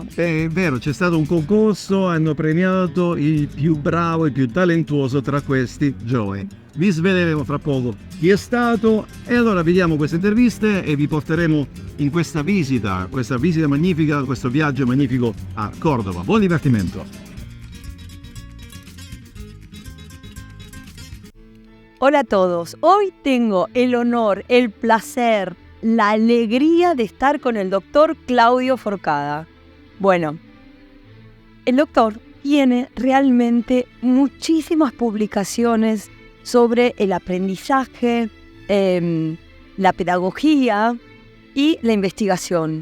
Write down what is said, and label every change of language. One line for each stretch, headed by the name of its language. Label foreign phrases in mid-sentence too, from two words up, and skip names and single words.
Italian: È vero, c'è stato un concorso, hanno premiato il più bravo, il più talentuoso tra questi giovani. Vi sveleremo fra poco chi è stato e allora vediamo queste interviste e vi porteremo in questa visita magnifica, questo viaggio magnifico a Córdoba. Buon divertimento!
Spanish: Hola a todos, hoy tengo el honor, el placer, la alegría de estar con el doctor Claudio Forcada. Bueno, el doctor tiene realmente muchísimas publicaciones sobre el aprendizaje, la pedagogía y la investigación.